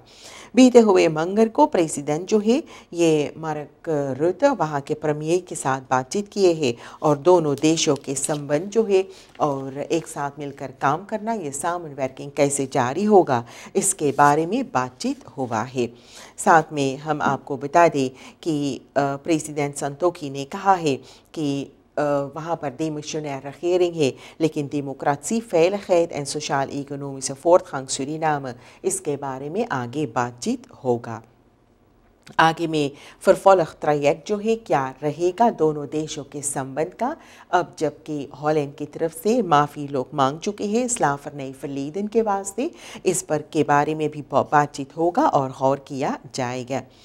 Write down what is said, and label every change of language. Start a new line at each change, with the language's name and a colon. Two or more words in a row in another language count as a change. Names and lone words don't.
Caribbean Hindustani: बीते हुए मंगर को प्रेसिडेंट जो है ये मार्क रुtte वहाँ के प्रीमियर के साथ बातचीत किए हैं और दोनों देशों के संबंध जो है और एक साथ मिलकर काम करना, ये सामवर्किंग कैसे जारी होगा, इसके बारे में बातचीत हुआ है। साथ में हम आपको बता दें कि प्रेसिडेंट संतोखी ने कहा है कि वहाँ पर
Dutch: demissionair regering
Caribbean Hindustani: है, लेकिन डेमोक्रेसी,
Dutch: veiligheid en sociaal-economische voortgang Suriname,
Caribbean Hindustani: इसके बारे में आगे बातचीत होगा। आगे में
Dutch: vervolg traject
Caribbean Hindustani: जो है क्या रहेगा दोनों देशों के संबंध का, अब जबकि हॉलैंड की तरफ से माफ़ी लोग मांग चुके हैं
Dutch: slavernij verleden
Caribbean Hindustani: के वास्ते, इस पर के बारे में भी बातचीत होगा और गौर किया जाएगा।